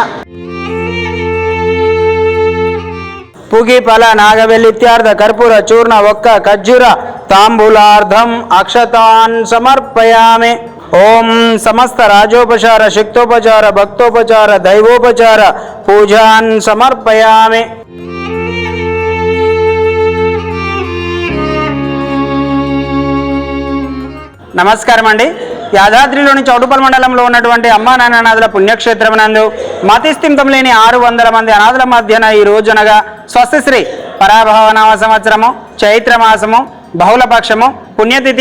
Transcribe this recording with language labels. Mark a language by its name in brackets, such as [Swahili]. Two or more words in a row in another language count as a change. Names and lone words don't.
[Sanskrit] पुगी फल नागवेलित्यार्ध कर्पूर चूर्ण वक्क खज्जूर तांबूलार्धम अक्षतान् समर्पयामि. ओम समस्त राजोपचार शक्तोपचार भक्तोपचार दैवोपचार पूजान् समर्पयामि. [Telugu] నమస్కారం అండి. యాదాద్రిలోని చౌటుపల్లి మండలంలో ఉన్నటువంటి అమ్మా నాన్న అనాథుల పుణ్యక్షేత్రం నందు మతిస్థిమితం లేని 600 మంది అనాథుల మధ్యన ఈ రోజునగా స్వస్తిశ్రీ పరాభవనామ సంవత్సరము చైత్రమాసము బహుళపక్షము పుణ్యతిథి